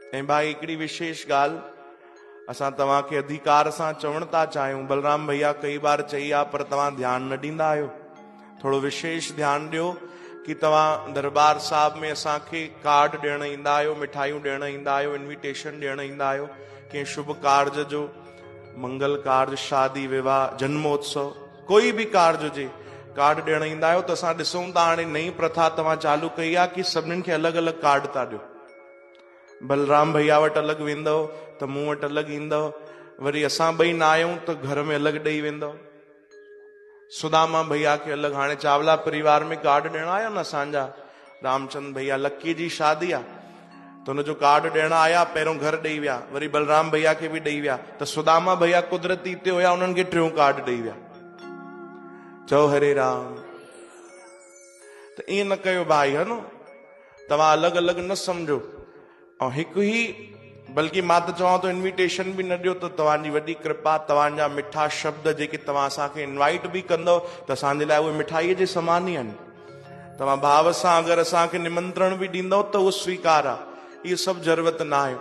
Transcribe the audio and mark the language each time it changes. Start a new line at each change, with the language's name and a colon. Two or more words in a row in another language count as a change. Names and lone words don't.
Sindhi: ऐं भाई हिकिड़ी विशेष ॻाल्हि असां तव्हांखे अधिकार सां चवण था चाहियूं। बलराम भैया कई बार चई आहे पर तव्हां ध्यानु न ॾींदा आहियो। थोरो विशेष ध्यानु ॾियो कि तव्हां दरबार साहिब में असांखे कार्ड ॾियण ईंदा आहियो, मिठाइयूं ॾियण ईंदा आहियो, इन्विटेशन ॾियण ईंदा आहियो। कंहिं शुभ कार्य जो, मंगल कार्य, शादी विवाह, जन्मोत्सव, कोई बि कार्य हुजे, कार्ड ॾियण ईंदा आहियो। त असां ॾिसूं था हाणे नई प्रथा तव्हां चालू कई आहे कि सभिनीनि खे अलॻि अलॻि कार्ड था ॾियो। बलराम भैया वटि अलॻि वेंदव त मूं वटि अलॻि ईंदव, वरी असां ॿई न आहियूं त घर में अलॻि ॾेई वेंदव। सुदामा भैया खे अलॻि, हाणे चावला परिवार में कार्ड ॾियण आया न असांजा रामचंद भैया, लक्की जी शादी आहे त हुनजो कार्ड ॾियण आया, पहिरियों घर ॾेई विया, वरी बलराम भैया खे बि ॾेई विया, त सुदामा भैया कुदरती हिते हुया, उन्हनि खे टियों कार्ड ॾेई विया। चओ हरे राम। त ईअं न कयो भाई, है न, तव्हां अलॻि अलॻि न सम्झो। ऐं हिकु ई, बल्कि मां त चवां थो इन्विटेशन बि न ॾियो त तव्हांजी वॾी कृपा। तव्हांजा मिठा शब्द जेके तव्हां असांखे इनवाइट बि कंदव त असांजे लाइ उहे मिठाईअ जे समान ई आहिनि। तव्हां भाव सां अगरि असांखे निमंत्रण बि ॾींदव त उहो स्वीकार आहे, इहो सभु ज़रूरत न आहे।